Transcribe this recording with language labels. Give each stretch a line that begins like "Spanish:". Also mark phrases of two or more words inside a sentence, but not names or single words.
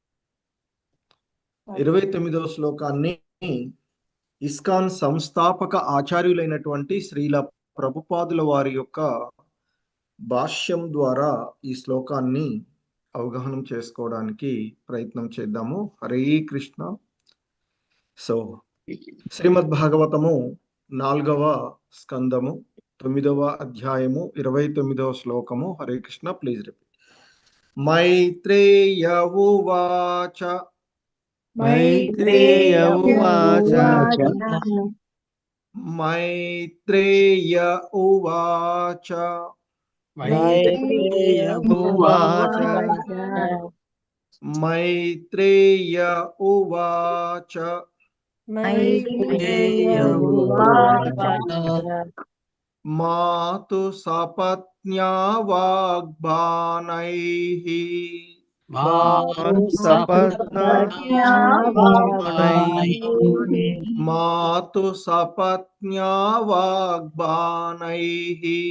Telugu: 29వ శ్లోకాన్ని ఇస్కాన్ సంస్థాపక ఆచార్యులైనటువంటి శ్రీల ప్రభుపాదుల వారి యొక్క భాష్యం ద్వారా ఈ శ్లోకాన్ని అవగాహన చేసుకోవడానికి ప్రయత్నం చేద్దాము.
Sanskrit: హరే కృష్ణ.
Telugu: సో శ్రీమద్ భాగవతము 4వ స్కందము 9వ అధ్యాయము 29వ శ్లోకము.
Sanskrit: హరే కృష్ణ.
English: please repeat.
Sanskrit: మైత్రేయ ఉవాచ. మైత్రేయ ఉవాచ. మైత్రేయ ఉవాచ. మైత్రేయ ఉవాచ. మైత్రేయ ఉవాచ. మాతు సపత్న్యా వాగ్బాణైః. మాతు సపత్న్యా వాగ్బాణైః.